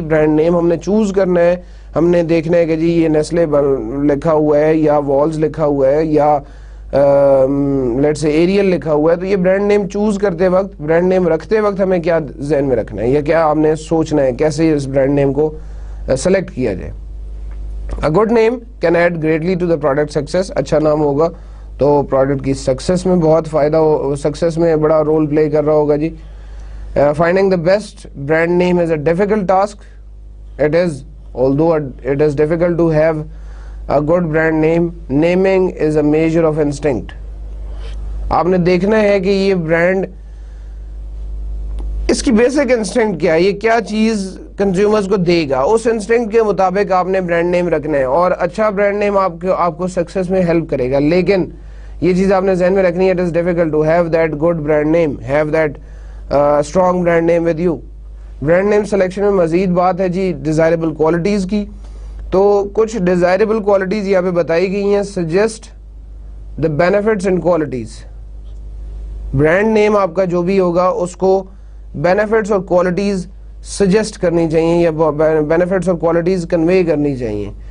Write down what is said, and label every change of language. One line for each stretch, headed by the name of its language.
Urdu: Brand name ہم نے choose کرنا ہے, ہم نے دیکھنا ہے کہ جی یہ نیسلے لکھا ہوا ہے یا والز لکھا ہوا ہے یا لیٹس سے ایریل لکھا ہوا ہے. تو یہ برانڈ نیم چوز کرتے وقت, برانڈ نیم رکھتے وقت ہمیں کیا ذہن میں رکھنا ہے یا کیا ہم نے سوچنا ہے کیسے اس برانڈ نیم کو سلیکٹ کیا جائے.
English: A good name can add greatly to the product success.
Urdu: اچھا نام ہوگا تو پروڈکٹ کی سکسیس میں بہت فائدہ سکسیس میں بڑا رول پلے کر رہا ہوگا جی.
English: Finding the best brand name is a difficult task. It is, although it is difficult to have a good brand name, naming is a measure of instinct.
Urdu: آپ نے دیکھنا ہے کہ یہ برانڈ اس کی بیسک انسٹنکٹ کیا ہے, یہ کیا چیز کنزیومرز کو دے گا, اس انسٹنکٹ کے مطابق آپ نے برانڈ نیم رکھنا ہے. اور اچھا برانڈ نیم آپ کو سکسیس میں ہیلپ کرے گا. لیکن یہ چیز آپ نے ذہن میں رکھنی ہے,
English: it is difficult to have that good brand name, have that strong brand name with you.
Urdu: Brand name selection میں مزید بات ہے جی ڈیزائربل کوالٹیز کی. تو کچھ ڈیزائربل کوالٹیز یہاں پہ بتائی گئی ہیں.
English: Suggest the benefits and qualities.
Urdu: Brand name آپ کا جو بھی ہوگا اس کو بینیفٹس اور کوالٹیز سجیسٹ کرنی چاہیے یا بینیفٹس اور کوالٹیز کنوے کرنی چاہیے.